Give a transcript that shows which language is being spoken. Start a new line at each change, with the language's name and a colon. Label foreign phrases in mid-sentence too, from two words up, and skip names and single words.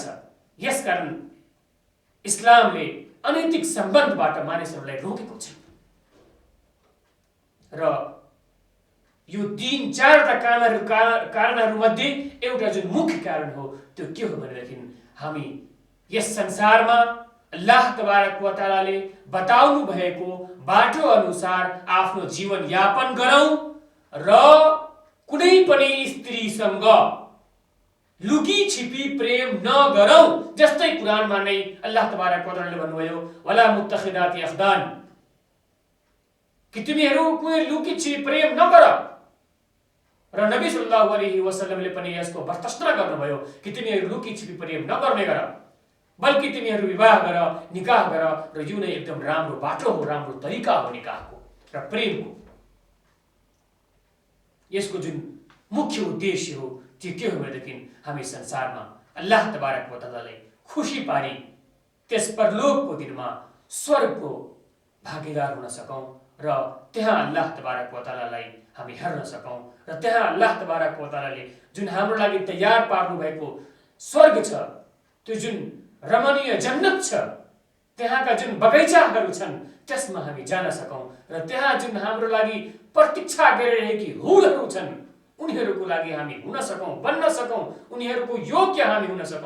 Nepali: यसकारण इस्लामले अनैतिक सम्बन्धबाट मानिसहरूलाई रोकेको छ। र यो 3-4 कारणहरू मध्ये एउटा जुन मुख्य कारण हो त्यो के हो भनेदेखि हामी यस संसारमा
Arabic: الله تبارك وتعالى
Nepali: बताउनु भएको बाटो अनुसार आफ्नो जीवन यापन गरौं र कुनै पनि स्त्रीसँग लुकी छिपी प्रेम नगरौं। जस्तै कुरानमा नै
Arabic: الله تبارك وتعالى
Nepali: भन्नुभयो
Arabic: ولا متخذات أخدان,
Nepali: कि तिमीहरू कुनै लुकी छिपी प्रेम नगर। र नबी
Arabic: صلى الله عليه وسلم
Nepali: पनि यसको बर्दाश्त गर्नुभयो कि तिमीहरू लुकी छिपी प्रेम नगर्ने गर, बल्कि तिमीहरू विवाह गर, निकाह गर, र यो नै एकदम राम्रो बाटो हो, राम्रो तरिका हो निकाहको र प्रेमको। यसको जुन मुख्य उद्देश्य हो त्यो के हो भनेदेखि हामी संसारमा
Arabic: الله تبارك وتعالى
Nepali: खुशी पारी त्यस परलोकको दिनमा स्वर्गको भागीदार हुन सकौं र त्यहाँ
Arabic: الله تبارك وتعالى
Nepali: हामी हेर्न सकौं र त्यहाँ
Arabic: الله تبارك وتعالى
Nepali: जुन हाम्रो लागि तयार पार्नु भएको स्वर्ग छ, त्यो जुन रमणीय जन्नत छ, त्यहाँका जुन बगैँचाहरू छन् त्यसमा हामी जान सकौं र त्यहाँ जुन हाम्रो लागि प्रतीक्षा गरिरहेकी हुरहरू छन् उनीहरूको लागि हामी हुन सकौं, बन्न सकौं, उनीहरूको योग्य हामी हुन सकौं।